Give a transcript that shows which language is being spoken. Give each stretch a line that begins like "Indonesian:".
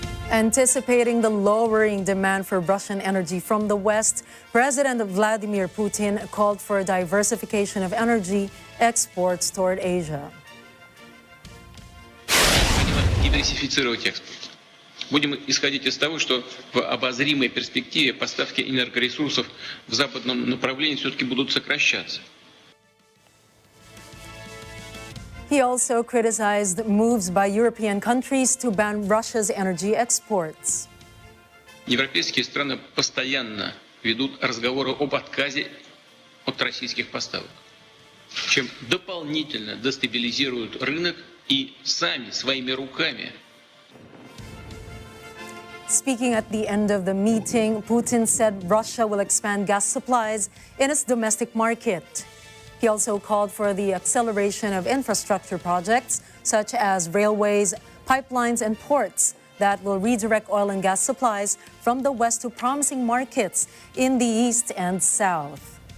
English: Anticipating the lowering demand for Russian energy from the West, President Vladimir Putin called for a diversification of energy exports toward Asia.
Russian: Диверсифицировать экспорт. Будем исходить из того, что в обозримой перспективе поставки энергоресурсов в западном направлении все-таки будут сокращаться.
English: He also criticized moves by European countries to ban Russia's energy exports.
Russian: Европейские страны постоянно ведут разговоры об отказе от российских поставок, чем дополнительно дестабилизируют рынок и сами своими руками.
English: Speaking at the end of the meeting, Putin said Russia will expand gas supplies in its domestic market. He also called for the acceleration of infrastructure projects such as railways, pipelines, and ports that will redirect oil and gas supplies from the West to promising markets in the East and South.